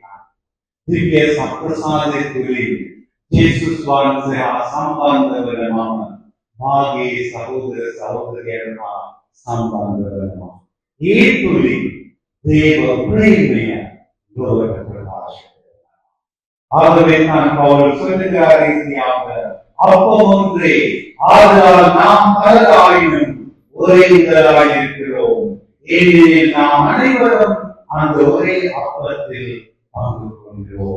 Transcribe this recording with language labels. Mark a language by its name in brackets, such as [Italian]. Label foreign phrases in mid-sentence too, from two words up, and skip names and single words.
[Sinhala] දිව්‍ය සම්ප්‍රසාදයේ තුලින් ජේසුස් වහන්සේ හා සම්බන්ධ වන මම මාගේ සහෝදර සහෝදරියන් හා සම්බන්ධ වෙනවා. ඒ තුලින් දේව ප්‍රේමය ලෝකට ප්‍රකාශ වෙනවා. [Tamil] ஆகவே நான் பவுல் சொல்லுகிற ரீதியாக அப்பமொன்றே ஆதலால் நாம் பலராயினும் ஒரே இதழாய் இருக்கிறோம். ஏனெனில் நாம் அனைவரும் அந்த ஒரே அப்பத்தில் பங்கு கொள்கிறோம்.